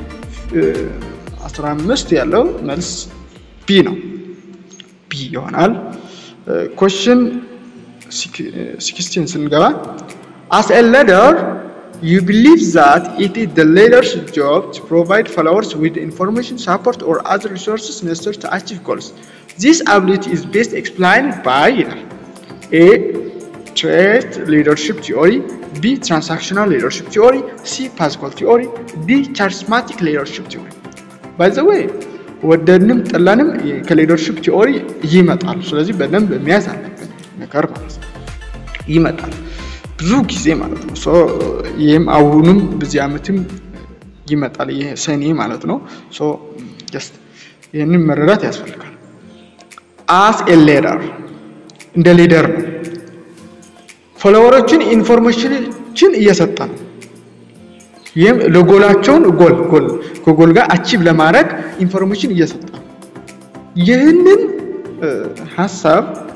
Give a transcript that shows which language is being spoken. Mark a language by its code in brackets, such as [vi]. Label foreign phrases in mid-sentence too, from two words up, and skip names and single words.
[am] 15 ያለው መልስ ቢ ነው ቢ ይሆናል [en] question [am] 16 ስንገባ [en] as a leader you believe that it is the leader's job to provide followers with information support or other resources necessary to achieve goals this ability is best explained by a trait leadership theory b transactional leadership theory c Pascal theory d charismatic leadership theory by the way [am] ወደንም ጠላንም ከሊደርሺፕ ቲዮሪ ይመጣል ስለዚህ በደንብ የሚያሳልፈን ነገር ማለት ነው ይመጣል ብዙ ጊዜ ማለት ነው ይሄም አሁንም በዚህ አመትም ይመጣል ይሄ ሰኔ ማለት ነው just ይሄንን መረዳት ያስፈልጋል [en] as a leader [am] እንደ ሊደር ነው ፎሎወሮችን ኢንፎርሜሽንን እየሰጠ ነው ይሄም ለጎላቸውን ጎል ጋር አቺቭ ለማድረግ ኢንፎርሜሽን እየሰጠ ይሄንን ሐሳብ